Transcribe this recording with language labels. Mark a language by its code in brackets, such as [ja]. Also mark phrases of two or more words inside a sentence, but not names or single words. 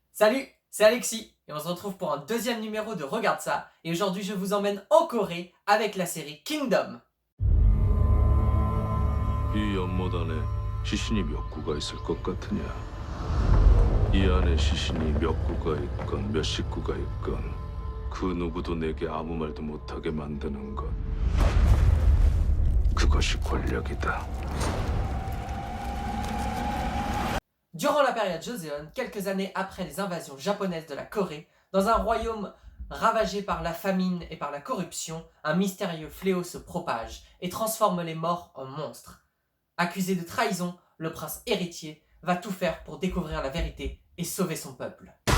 [fr] Salut, c'est Alexis et on se retrouve pour un deuxième numéro de Regarde ça. Et aujourd'hui je vous emmène en Corée avec la série Kingdom. [ko] 이 연못 안에 시신이 몇 구가 있을 것 같으냐? 이 안에 시신이 몇 구가 있건 몇 식구가 있건 그 누구도 내게 아무 말도 못하게 만드는 것. 그것이 권력이다. [fr] Durant la période Joseon, quelques années après les invasions japonaises de la Corée, dans un royaume ravagé par la famine et par la corruption, un mystérieux fléau se propage et transforme les morts en monstres. Accusé de trahison, le prince héritier va tout faire pour découvrir la vérité et sauver son peuple.